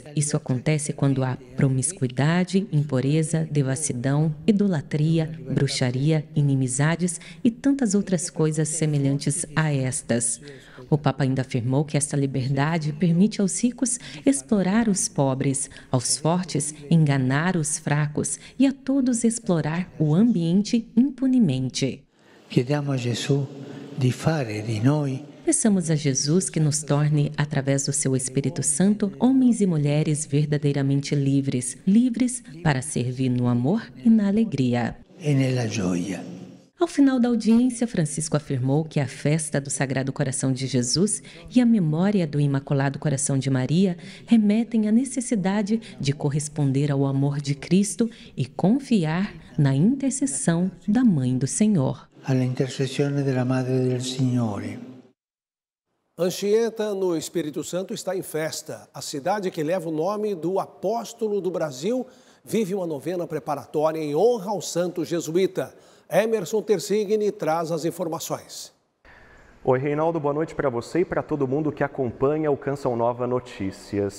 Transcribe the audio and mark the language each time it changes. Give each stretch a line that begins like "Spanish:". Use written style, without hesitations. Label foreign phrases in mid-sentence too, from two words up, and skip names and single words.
Portuguese: Isso acontece quando há promiscuidade, impureza, devassidão, idolatria, bruxaria, inimizades e tantas outras coisas semelhantes a estas. O Papa ainda afirmou que esta liberdade permite aos ricos explorar os pobres, aos fortes enganar os fracos e a todos explorar o ambiente impunemente.
Italian: Chiediamo a Gesù di fare di noi.
Portuguese: Peçamos a Jesus que nos torne, através do seu Espírito Santo, homens e mulheres verdadeiramente livres, livres para servir no amor e na alegria.
Italian: E nella gioia.
Portuguese: Ao final da audiência, Francisco afirmou que a festa do Sagrado Coração de Jesus e a memória do Imaculado Coração de Maria remetem à necessidade de corresponder ao amor de Cristo e confiar na intercessão da Mãe do Senhor.
Italian: Alla intercessione della Madre del Signore.
Portuguese: Anchieta, no Espírito Santo, está em festa. A cidade que leva o nome do apóstolo do Brasil vive uma novena preparatória em honra ao santo jesuíta. Emerson Tersigni traz as informações. Oi, Reinaldo, boa noite para você e para todo mundo que acompanha o Canção Nova Notícias.